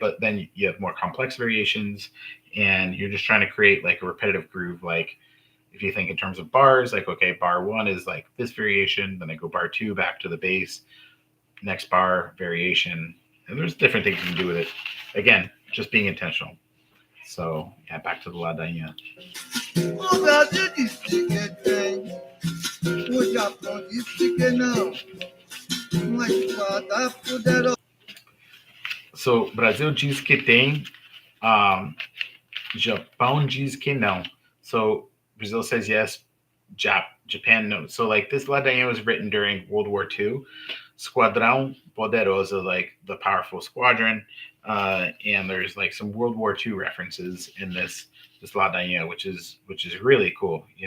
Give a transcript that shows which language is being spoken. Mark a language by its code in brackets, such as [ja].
[en] But then you have more complex variations, and you're just trying to create like a repetitive groove. Like if you think in terms of bars, like okay, bar one is like this variation, then I go bar two back to the bass, next bar variation, and there's different things you can do with it. Again, just being intentional. So yeah, back to the ladainha. [pt] O Brasil disse que tem, o Japão disse que não. Uma espada poderosa. So Brasil diz que tem, um, Japão diz que não. [en] So Brazil says yes, Japan no. So like this ladainha was written during World War II. Squadrão Poderoso, like the powerful squadron, and there's like some World War II references in this ladainha, which is really cool.